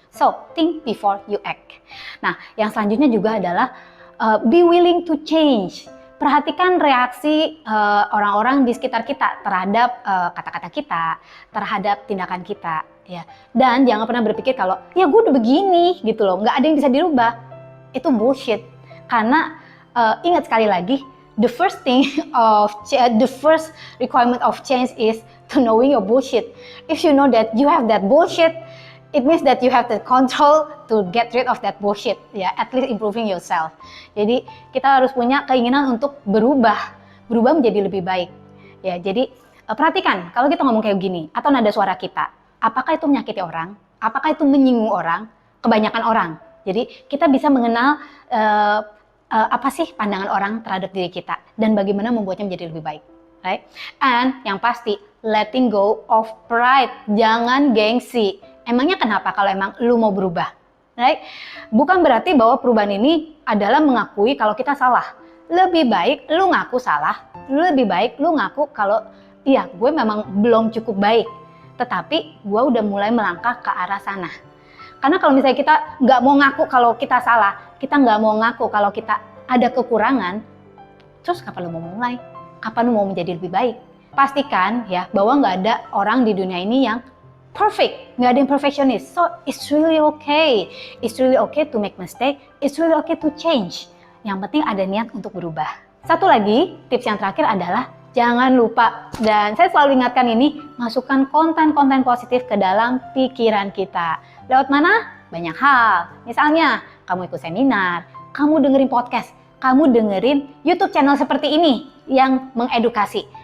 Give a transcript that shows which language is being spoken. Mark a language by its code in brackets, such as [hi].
[en] So, think before you act. [id] Nah, yang selanjutnya juga adalah [en] be willing to change. [id] Perhatikan reaksi orang-orang di sekitar kita terhadap kata-kata kita, terhadap tindakan kita. Ya. Dan jangan pernah berpikir kalau, ya gue udah begini gitu loh, nggak ada yang bisa dirubah. Itu bullshit. Karena ingat sekali lagi, [en] the first requirement of change is to knowing your bullshit. If you know that you have that bullshit, it means that you have the control to get rid of that bullshit. Ya, at least improving yourself. [id] Jadi kita harus punya keinginan untuk berubah menjadi lebih baik. Ya, jadi perhatikan kalau kita ngomong kayak gini atau nada suara kita, apakah itu menyakiti orang? Apakah itu menyinggung orang? Kebanyakan orang. Jadi kita bisa mengenal apa sih pandangan orang terhadap diri kita dan bagaimana membuatnya menjadi lebih baik, right? [en] And [id] yang pasti [en] letting go of pride, [id] jangan gengsi. Emangnya kenapa kalau emang lu mau berubah, right? Bukan berarti bahwa perubahan ini adalah mengakui kalau kita salah. Lebih baik lu ngaku salah, lebih baik lu ngaku kalau iya gue memang belum cukup baik, tetapi gue udah mulai melangkah ke arah sana. Karena kalau misalnya kita nggak mau ngaku kalau kita salah, kita nggak mau ngaku kalau kita ada kekurangan, terus kapan lu mau mulai? Kapan lu mau menjadi lebih baik? Pastikan ya bahwa nggak ada orang di dunia ini yang perfect, nggak ada yang perfectionist. [en] So it's really okay. It's really okay to make mistake. It's really okay to change. [id] Yang penting ada niat untuk berubah. Satu lagi, tips yang terakhir adalah jangan lupa, dan saya selalu ingatkan ini, masukkan konten-konten positif ke dalam pikiran kita. Lewat mana? Banyak hal. Misalnya, kamu ikut seminar, kamu dengerin podcast, kamu dengerin YouTube channel seperti ini yang mengedukasi.